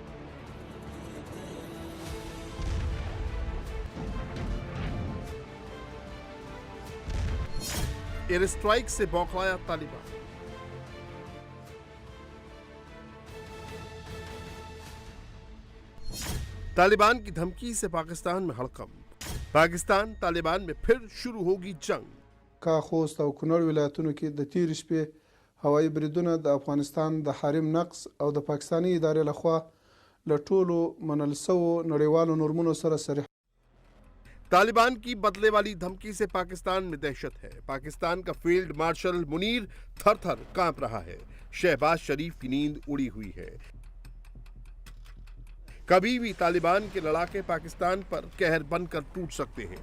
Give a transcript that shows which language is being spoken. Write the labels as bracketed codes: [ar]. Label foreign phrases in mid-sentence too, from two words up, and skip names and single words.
[hi] एयर स्ट्राइक से बौखलाया तालिबान। तालिबान की धमकी से पाकिस्तान में हड़कंप। पाकिस्तान तालिबान में फिर शुरू होगी जंग। [ps] का خوست او کونړ ولایتونو کې د تیر شپې هوایي بریدونه د افغانستان د حریم نقض او د پاکستاني ادارې لخوا له ټولو منل شوو نړیوالو نورمونو سره صریح। [hi] तालिबान की बदले वाली धमकी से पाकिस्तान में दहशत है। पाकिस्तान का [en] Field Marshal [hi] मुनीर थर-थर कांप रहा है। शहबाज शरीफ की नींद उड़ी हुई है। कभी भी तालिबान के लड़ाके पाकिस्तान पर कहर बनकर टूट सकते हैं।